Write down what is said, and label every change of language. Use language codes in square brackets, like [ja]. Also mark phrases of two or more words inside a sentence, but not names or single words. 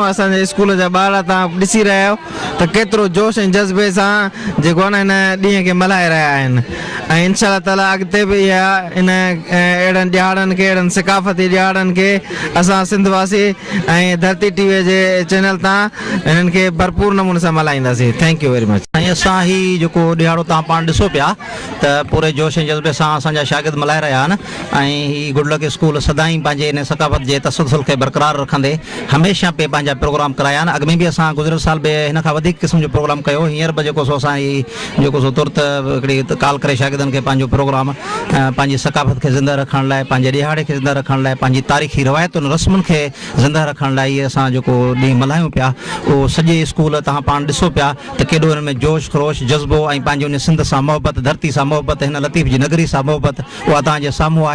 [sd] असांजे स्कूल जा ॿार तव्हां ॾिसी रहिया आहियो त केतिरो जोश ऐं जज़्बे सां जेको आहे न हिन ॾींहं खे मल्हाए रहिया आहिनि ऐं [ar] إن شاء تعالى [sd] अॻिते बि इहा इन अहिड़नि ॾियारनि खे, अहिड़नि सकाफ़ती ॾियारनि खे असां सिंधवासी ऐं धरती टीवी जे चैनल तां हिननि खे भरपूर नमूने सां मल्हाईंदासीं। [en] thank you very much. [sd] ऐं असां हीउ जेको ॾियारो तव्हां पाण ॾिसो पिया त पूरे जोश ऐं जज़्बे सां असांजा शागिर्द मल्हाए रहिया आहिनि ऐं हीउ गुड लक स्कूल सदाईं पंहिंजे हिन सकाफ़त जे तसलसल खे बरक़रार रखंदे हमेशह पे पंहिंजा प्रोग्राम कराया आहिनि। अॻ में बि असां गुज़िरियल साल बि हिन खां वधीक क़िस्म जो प्रोग्राम कयो। हींअर बि जेको सो असां जेको सो तुर्त हिकिड़ी काल करे शागिर्दनि खे पंहिंजो प्रोग्राम पंहिंजी सकाफ़त खे ज़िंदा रखण लाइ, पंहिंजे ॾिहाड़े खे ज़िंदा रखण लाइ, पंहिंजी तारीख़ी रवायतुनि रस्मुनि खे ज़िंदा रखण लाइ इहे असां जेको ॾींहुं मल्हायूं पिया, उहो सॼे स्कूल तव्हां पाण ॾिसो पिया त केॾो हिन में जोश ख़रोश जज़्बो ऐं पंहिंजो हुन सिंध सां मोहबत, धरती सां मोहबत, हिन लतीफ़ जी नगरी सां मोहबत उहा तव्हांजे साम्हूं आहे।